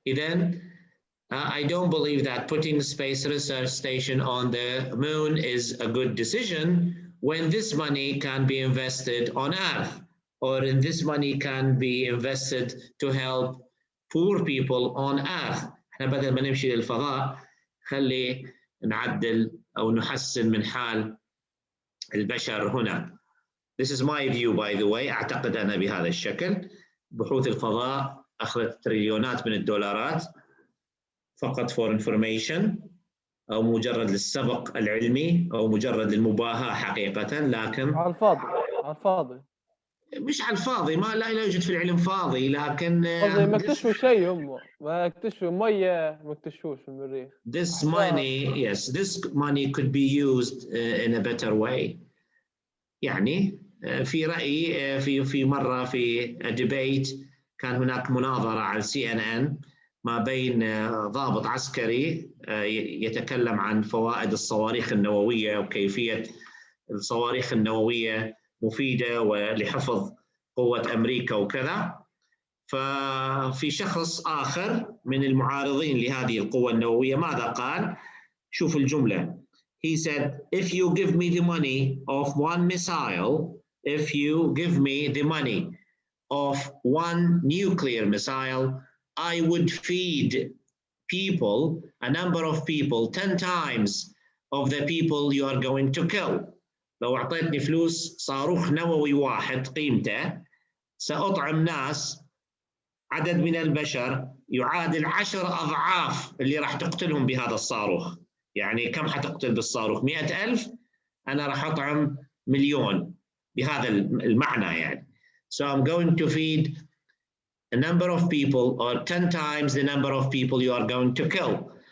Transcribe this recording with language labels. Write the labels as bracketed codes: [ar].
[en] Then I don't believe that putting space research station on the moon is a good decision when this money can be invested on earth, or in this money can be invested to help poor people on earth. [ar] احنا بدل ما نمشي للفضاء خلي نعدل او نحسن من حال البشر هنا. [en] This is my view by the way. [ar] اعتقد انا بهذا الشكل. بحوث الفضاء اخذت تريليونات من الدولارات فقط [en] for information [ar] او مجرد للسبق العلمي او مجرد للمباهاة حقيقة، لكن على الفاضي على الفاضي. مش على الفاضي، ما لا يوجد في العلم فاضي، لكن قصدي ما اكتشفوا شيء هم، ما اكتشفوا مية، ما اكتشفوش في المريخ. [en] This money, yes, this money could be used in a better way. [ar] يعني في رأيي في مرة في debate كان هناك مناظرة على CNN ما بين ضابط عسكري يتكلم عن فوائد الصواريخ النووية وكيفية الصواريخ النووية مفيدة ولحفظ قوة أمريكا وكذا. ففي شخص آخر من المعارضين لهذه القوة النووية ماذا قال؟ شوف الجملة. [en] He said, if you give me the money of one missile, if you give me the money of one nuclear missile, I would feed people, a number of people, 10 times of the people you are going to kill. [ar] لو أعطيتني فلوس صاروخ نووي واحد قيمته سأطعم ناس عدد من البشر يعادل 10 أضعاف اللي راح تقتلهم بهذا الصاروخ. يعني كم حتقتل بالصاروخ؟ 100,000، أنا راح أطعم 1,000,000 بهذا المعنى يعني. [en] So I'm going to feed a number of people or 10 times the number of people you are going to kill.